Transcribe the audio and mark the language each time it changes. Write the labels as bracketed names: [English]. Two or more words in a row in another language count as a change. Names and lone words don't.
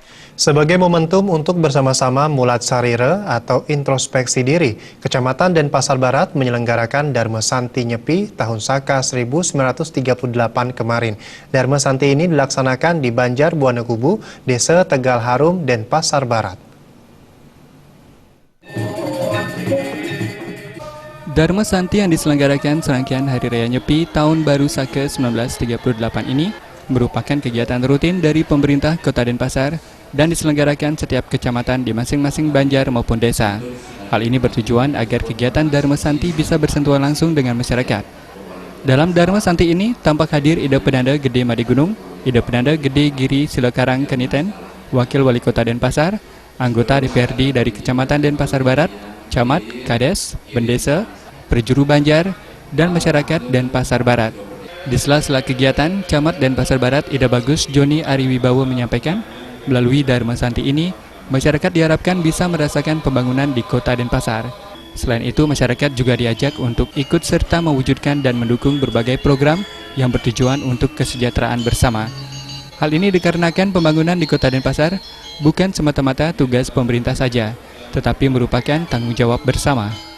[Indonesian] Sebagai momentum untuk bersama-sama [Balinese] mulat sarire [Indonesian] atau introspeksi diri, Kecamatan Denpasar Barat menyelenggarakan Dharma Santi Nyepi tahun Saka 1938 kemarin. Dharma Santi ini dilaksanakan di Banjar Buana Kubu, Desa Tegal Harum, Denpasar Barat. Dharma Santi yang diselenggarakan serangkaian Hari Raya Nyepi Tahun Baru Saka 1938 ini merupakan kegiatan rutin dari pemerintah Kota Denpasar dan diselenggarakan setiap kecamatan di masing-masing banjar maupun desa. Hal ini bertujuan agar kegiatan Dharma Santi bisa bersentuhan langsung dengan masyarakat. Dalam Dharma Santi ini tampak hadir Ida Penanda Gede Madi Gunung, Ida Penanda Gede Giri Silokarang Keniten, Wakil Wali Kota Denpasar, anggota DPRD dari Kecamatan Denpasar Barat, Camat, Kades, Bendesa, Perjuru Banjar, dan masyarakat Denpasar Barat. Di sela-sela kegiatan, Camat Denpasar Barat Ida Bagus Joni Ariwibawo menyampaikan, melalui Dharma Santi ini, masyarakat diharapkan bisa merasakan pembangunan di Kota Denpasar. Selain itu, masyarakat juga diajak untuk ikut serta mewujudkan dan mendukung berbagai program yang bertujuan untuk kesejahteraan bersama. Hal ini dikarenakan pembangunan di Kota Denpasar bukan semata-mata tugas pemerintah saja, tetapi merupakan tanggung jawab bersama.